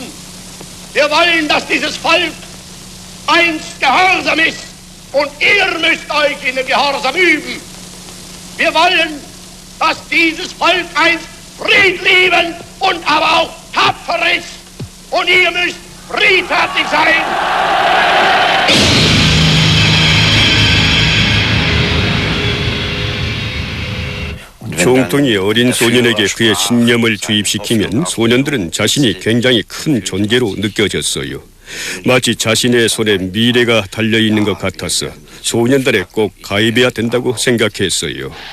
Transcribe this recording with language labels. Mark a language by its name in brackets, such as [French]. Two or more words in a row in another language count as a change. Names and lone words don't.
[German] Wir wollen, dass dieses Volk einst gehorsam ist. Und ihr müsst euch in den Gehorsam üben. Wir wollen, dass dieses Volk einst friedliebend und aber auch tapfer ist. Und ihr müsst friedfertig sein. [Korean] 총통이 어린 소년에게 그의 신념을 주입시키면 소년들은 자신이 굉장히 큰 존재로 느껴졌어요. 마치 자신의 손에 미래가 달려있는 것 같아서 소년단에 꼭 가입해야 된다고 생각했어요.